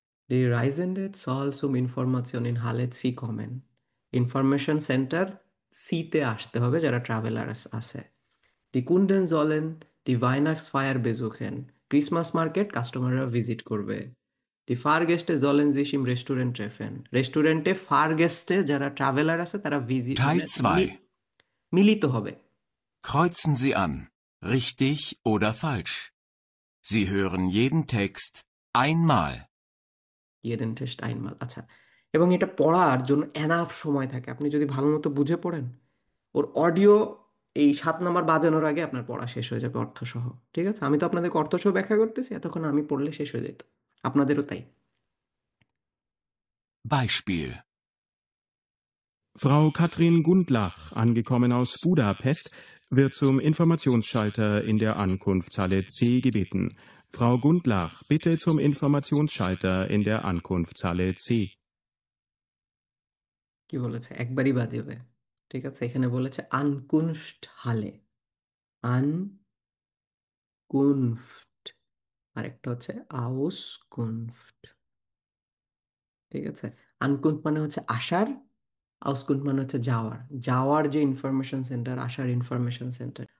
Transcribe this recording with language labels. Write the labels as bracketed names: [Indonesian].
[German] Die Reisenden soll zum Information in Halle C kommen. [Bangla] Information centre সিতে আসতে হবে যারা ট্রাভেলার্স আছে। [German] Die Kunden sollen die Weihnachtsfeier besuchen. [Bangla] Christmas market কাস্টমাররা visit করবে। [German] Die Fahrgäste sollen sich im Restaurant treffen. [Bangla] রেস্টুরেন্টে ফারগেস্টে যারা traveller আছে তারা ভিজিট [German] Teil 2. [Bangla] মিলিত হবে। [German] Kreuzen Sie an. Richtig oder falsch. Sie hören jeden Text einmal. jeden Test einmal, আচ্ছা। [Bangla] এবং এটা পড়ার জন্য এনাফ সময় থাকে, আপনি যদি ভালো মতো বুঝে পড়েন ওর অডিও এই 7 নাম্বার বাজানোর আগে আপনার পড়া শেষ হয়ে যাবে অর্থসহ। ঠিক আছে, আমি তো আপনাদেরকে অর্থসহ ব্যাখ্যা করতেছি, এতক্ষণ আমি পড়লে শেষ হয়ে যেত, আপনাদেরও তাই। [German] Beispiel. Frau Katrin Gundlach, angekommen aus Budapest, wird zum Informationsschalter in der Ankunftshalle C gebeten. Frau Gundlach, bitte zum Informationsschalter in der Ankunftshalle C. [Bangla] কি বলেছে? একবারই বাজাবে। ঠিক আছে, এখানে বলেছে আনকুনফট হালে, আনকুনফট, আরেকটা হচ্ছে আউসকুনফট। ঠিক আছে, আনকুনফট মানে হচ্ছে আসার, আউসকুনফট মানে হচ্ছে যাওয়ার, যাওয়ার যে ইনফরমেশন সেন্টার, আসার ইনফরমেশন সেন্টার।